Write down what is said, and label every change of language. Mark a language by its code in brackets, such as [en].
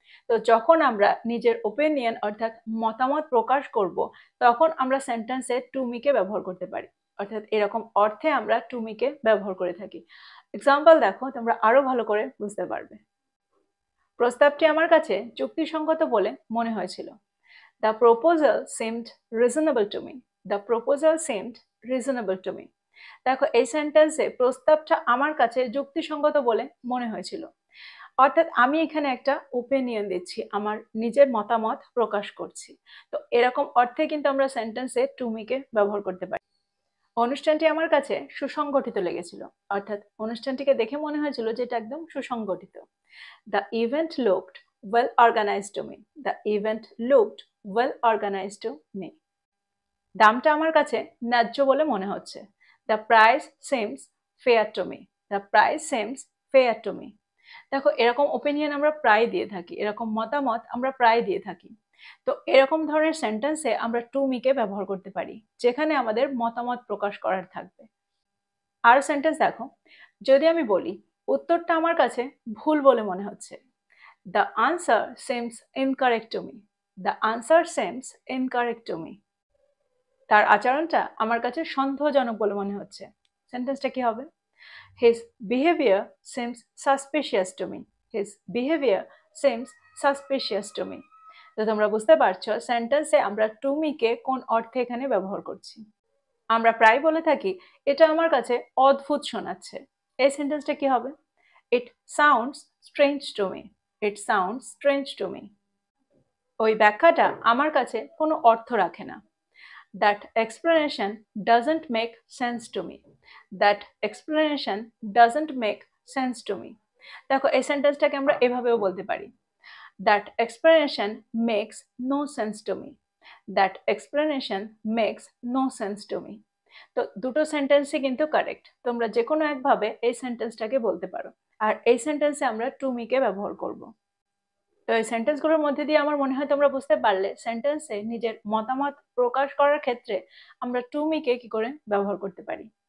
[bn] তো যখন আমরা নিজের ওপিনিয়ন অর্থাৎ মতামত প্রকাশ করব, তখন আমরা সেন্টেন্সে টু মি কে ব্যবহার করতে পারি, অর্থাৎ এরকম অর্থে আমরা টু মি কে ব্যবহার করে থাকি। এক্সাম্পল দেখো, তোমরা আরো ভালো করে বুঝতে পারবে। প্রস্তাবটি আমার কাছে যুক্তিসঙ্গত বলে মনে হয়েছিল। [en] The proposal seemed reasonable to me. The proposal seemed reasonable to me. [bn] দেখো, এই সেন্টেন্সে প্রস্তাবটা আমার কাছে যুক্তিসঙ্গত বলে মনে হয়েছিল, অর্থাৎ আমি এখানে একটা ওপিনিয়ন দিচ্ছি, আমার নিজের মতামত প্রকাশ করছি। তো এরকম অর্থে কিন্তু আমরা সেন্টেন্সে টু মি কে ব্যবহার করতে পারি। অনুষ্ঠানটি আমার কাছে সুসংগঠিত লেগেছিল, অর্থাৎ অনুষ্ঠানটিকে দেখে মনে হয়েছিল যে এটা একদম সুসংগঠিত। [en] The event looked well organized to me. The event looked well organized to me. [bn] দামটা আমার কাছে ন্যায্য বলে মনে হচ্ছে। [en] The price seems fair to me. The price seems fair to me. [bn] দেখো, এরকম ওপিনিয়ন আমরা প্রায় দিয়ে থাকি, এরকম মতামত আমরা প্রায় দিয়ে থাকি। তো এরকম ধরনের সেন্টেন্সে আমরা টু মি কে ব্যবহার করতে পারি, যেখানে আমাদের মতামত প্রকাশ করার থাকবে। আর সেন্টেন্স দেখো, যদি আমি বলি উত্তরটা আমার কাছে ভুল বলে মনে হচ্ছে। [en] The answer seems incorrect to me. The answer seems incorrect to me. [bn] তার আচরণটা আমার কাছে সন্দেহজনক বলে মনে হচ্ছে। সেন্টেন্সটা কি হবে? [en] His behavior seems suspicious to me. His behavior seems suspicious to me. [bn] তো তোমরা বুঝতে পারছো সেন্টেন্সে আমরা টু মি কে কোন অর্থে এখানে ব্যবহার করছি। আমরা প্রায় বলে থাকি এটা আমার কাছে অদ্ভুত শোনাচ্ছে। এই সেন্টেন্সটা কি হবে? [en] It sounds strange to me. It sounds strange to me. [bn] ওই ব্যাখ্যাটা আমার কাছে কোনো অর্থ রাখে না। [en] That explanation doesn't make sense to me. That explanation doesn't make sense to me. [bn] দেখো, এই সেন্টেন্সটাকে আমরা এভাবেও বলতে পারি। [en] That explanation makes no sense to me. That explanation makes no sense to me. [bn] তো দুটো সেন্টেন্সই কিন্তু কারেক্ট, তোমরা যে কোনো একভাবে এই সেন্টেন্সটাকে বলতে পারো, আর এই সেন্টেন্সে আমরা টু মি কে ব্যবহার করব। তো এই সেন্টেন্সগুলোর মধ্যে দিয়ে আমার মনে হয় তোমরা বুঝতে পারলে সেন্টেন্সে নিজের মতামত প্রকাশ করার ক্ষেত্রে আমরা টু মি কে কি করে ব্যবহার করতে পারি।